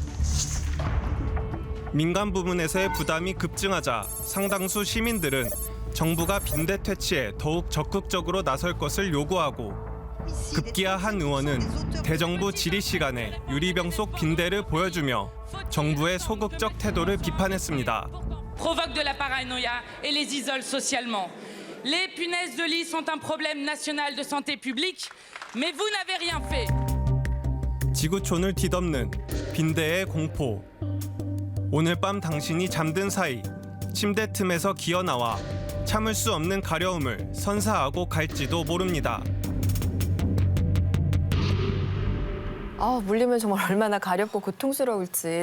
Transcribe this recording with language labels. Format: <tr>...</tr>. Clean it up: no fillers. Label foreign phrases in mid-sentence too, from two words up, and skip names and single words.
<ko>민간 부문에서의 부담이 급증하자 상당수 시민들은 정부가 빈대 퇴치에 더욱 적극적으로 나설 것을 요구하고 급기야 한 의원은 대정부 질의 시간에 유리병 속 빈대를 보여주며 정부의 소극적 태도를 비판했습니다.</ko> <fr>Provoque de la paranoïa et les isole socialement. Les punaises de lit sont un problème national de santé publique, mais vous n'avez rien fait.</fr> <ko>지구촌을 뒤덮는 빈대의 공포. 오늘 밤 당신이 잠든 사이 침대 틈에서 기어나와 참을 수 없는 가려움을 선사하고 갈지도 모릅니다. 물리면 정말 얼마나 가렵고 고통스러울지.</ko>